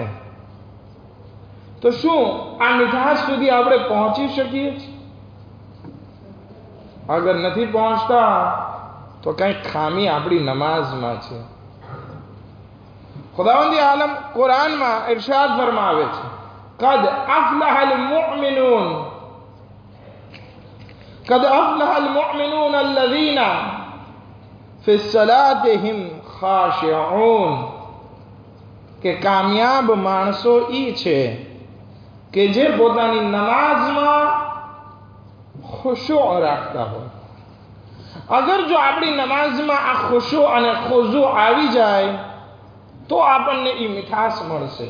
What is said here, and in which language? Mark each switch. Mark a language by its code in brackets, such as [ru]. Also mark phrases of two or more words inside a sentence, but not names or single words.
[gu] તો શું આ મીઠાશ સુધી આપણે પહોંચી શકીએ છીએ? અગર નથી પહોંચતા તો કંઈક ખામી આપણી નમાઝમાં છે. ખુદાવંદી આલમ કુરાનમાં ઇરશાદ ફરમાવે છે, [ar] قد أفلح المؤمنون قد أفلح المؤمنون الذين في صلاتهم خاشعون [gu] કે કામયાબ માણસો ઈ છે કે જે પોતાની નમાઝમાં ખુશૂ રાખતા હોય. અગર જો આપણી નમાઝમાં આ ખુશૂ અને ખુઝુ આવી જાય તો આપણને ઈ મીઠાશ મળશે.